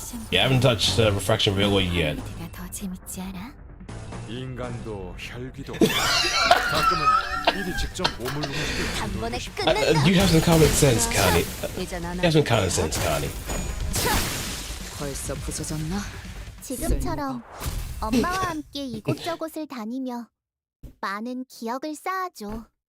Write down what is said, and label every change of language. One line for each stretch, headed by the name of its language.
English: Yeah, I haven't touched refraction railway yet.
Korean: 더 재밌지 않아? 인간도 혈기도 가끔은 일이 직접 몸을 움직일 단번에 끝낸다.
English: You have some common sense, Connie.
Korean: 이젠 안
English: You have some common sense, Connie.
Korean: 벌써 부서졌나? 지금처럼 엄마와 함께 이곳저곳을 다니며 많은 기억을 쌓아줘.